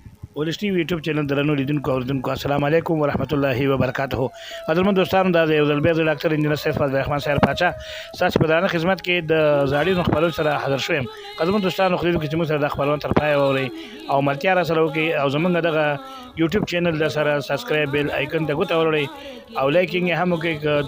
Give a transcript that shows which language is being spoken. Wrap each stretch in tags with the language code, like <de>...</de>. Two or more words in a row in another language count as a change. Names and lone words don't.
<ps>ولس ټي وي یوټیوب چینل درنو لیدونکو اوریدونکو</ps> <ar>السلام علیکم ورحمۃ اللہ وبرکاتہ.</ar> <ps>قدرمن دوستانو دا یو ځل بیا د ډاکټر انجینر سیف فضل الرحمن صاحب پاچا ستاسو په درانه خدمت کې د زاړي خبرونو سره حاضر شوم. قدرمن دوستانو خو دې چې موږ سره د خبرونو تر پای اوري او ملتیا را سره وکي او زمونږ دغه یوټیوب چینل د سره</ps> <en>subscribe bell icon</en> <ps>ته ګوته ورولئ او لایکینګ هم وکړئ.</ps>